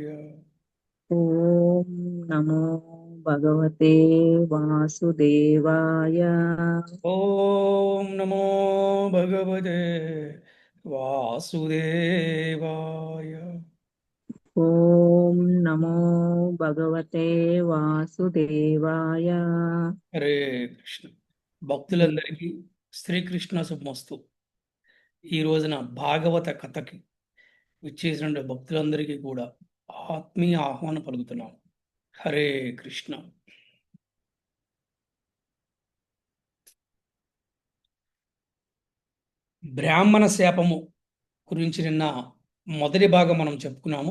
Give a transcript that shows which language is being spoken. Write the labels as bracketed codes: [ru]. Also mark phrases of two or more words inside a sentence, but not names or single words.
[sa] ఓం నమో భగవతే వాసుదేవాయ. ओम नमो भगवते वासुदेवाय। ఓం నమో భగవతే వాసుదేవాయ. [te] హరే కృష్ణ భక్తులందరికీ శ్రీకృష్ణ శుభమస్తు. ఈ రోజున భాగవత కథకి విచ్చేసిన భక్తులందరికీ కూడా ఆత్మీయ ఆహ్వానం పలుకుతున్నాం. హరే కృష్ణ. బ్రాహ్మణ శాపము గురించి నిన్న మొదటి భాగం మనం చెప్పుకున్నాము.